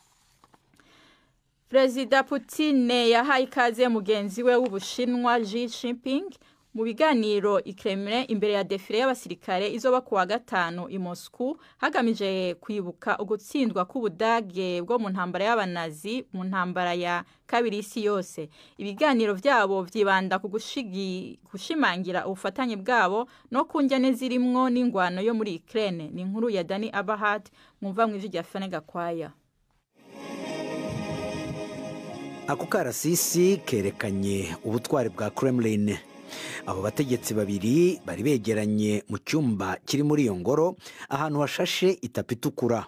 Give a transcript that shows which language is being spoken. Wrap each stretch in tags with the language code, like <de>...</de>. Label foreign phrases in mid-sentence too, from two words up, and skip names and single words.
<rn>Perezida Putin yahaye ikaze mugenzi we w'Ubushinwa Xi Jinping mu biganiro i Kremlin imbere ya defile y'abasirikare izoba kuwa gatanu i Moscow, hagamije kwibuka ugutsindwa k'Ubudage bwo mu ntambara y'abanazi mu ntambara ya kabiri isi yose. Ibiganiro vyabo vyibanda ku gushimangira ubufatanye bwabo no kunjyane zirimwo n'ingwano yo muri Ukraine. Ni inkuru ya Dani Abahat mwumva mw'ijwi rya Fane Gakwaya.</rn> <rw>Ako karasisi kerekanye ubutwari bwa Kremlin. Abo bategetsi babiri bari begeranye mu cyumba kiri muri iyo ngoro ahantu hashashe itapi itukura.</rw>